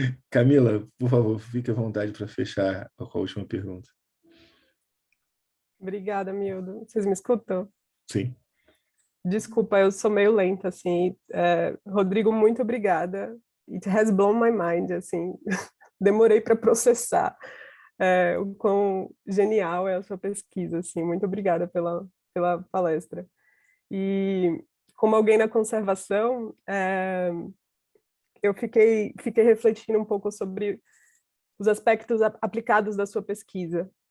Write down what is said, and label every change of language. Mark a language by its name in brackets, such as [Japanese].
[Portuguese] Camila, por favor, fique à vontade para fechar com a última pergunta. Obrigada, Mildo. Vocês me escutam? Sim. Desculpa, eu sou meio lenta, assim. Rodrigo, muito obrigada. [English] It has blown my mind, assim. [Portuguese] Demorei para processar o quão genial é a sua pesquisa, assim. Muito obrigada pela palestra. E como alguém na conservação, eu fiquei refletindo um pouco sobre os aspectos aplicados da sua pesquisa.